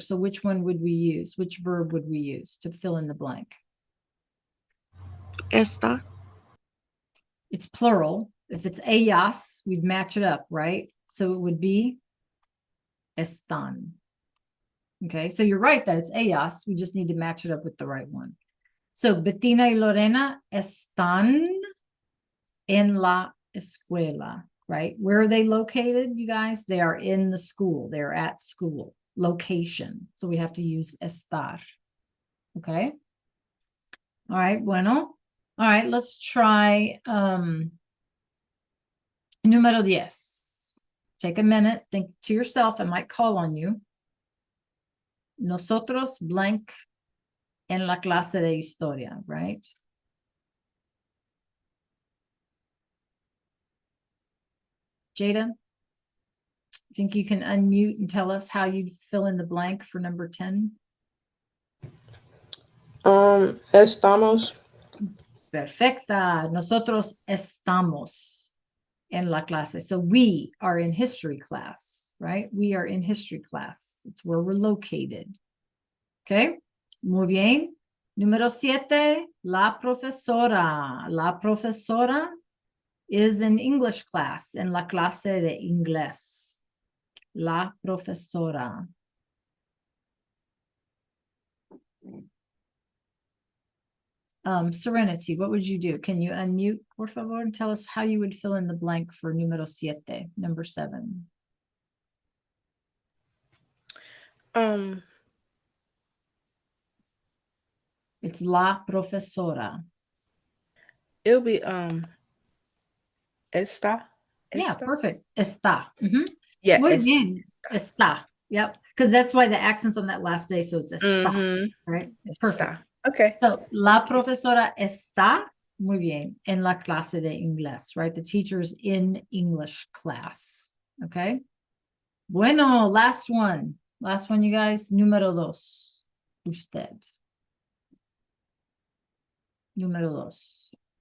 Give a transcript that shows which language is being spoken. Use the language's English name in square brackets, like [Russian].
[English] So which one would we use? Which verb would we use to fill in the blank? [Spanish] Esta. [English] It's plural. If it's ellas, we'd match it up, right? So it would be están. Okay, so you're right that it's ellas. We just need to match it up with the right one. [Spanish] So Bettina y Lorena están en la escuela, right? [English] Where are they located, you guys? They are in the school. They're at school. Location. So we have to use estar. Okay. All right, bueno. All right, let's try número 10. Take a minute, think to yourself. I might call on you. [Spanish] Nosotros blank en la clase de historia, right? [English] Jada, think you can unmute and tell us how you'd fill in the blank for number 10? [Spanish] Estamos. Perfecta. Nosotros estamos en la clase. [English] So we are in history class, right? We are in history class. It's where we're located. Okay. [Spanish] Muy bien. Número 7, la profesora. La profesora [English] is in English class, [Spanish] en la clase de inglés. La profesora. [English] Serenity, what would you do? Can you unmute, [Spanish] por favor, [English] and tell us how you would fill in the blank for número 7, number 7? It's la profesora. It'll be esta. Yeah, [Spanish] Esta? [English] perfect. Está. Yeah. [Spanish] Muy bien. Está. Yep. [English] Because that's why the accent's on that last day. So it's está. Right? Perfect. [Spanish] Esta. Okay. So, la profesora está, muy bien, en la clase de inglés, right? [English] The teacher's in English class. Okay. Bueno, last one. Last one, you guys. [Spanish] Número 2. Usted. Número 2.